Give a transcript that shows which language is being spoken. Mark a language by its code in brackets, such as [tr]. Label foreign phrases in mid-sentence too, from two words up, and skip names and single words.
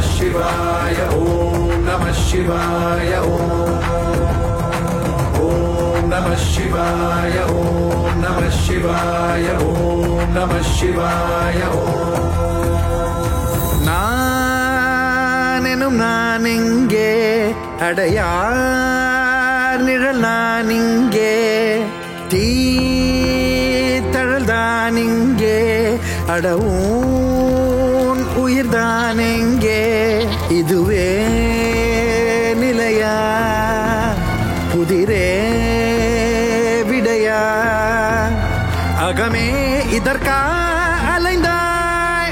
[sa] शिवाय ओम नमः शिवाय ओम नमः शिवाय ओम नमः शिवाय ओम नमः शिवाय [ta] நானெனும் நான் இங்கே அடையார் நிழல் நான் இங்கே தீத்தழல் தான் இங்கே அடவும் உயிர்தான் எங்கே இதுவே நிலையா புதிரே விடையா அகமே இதற்கா அலைந்தாய்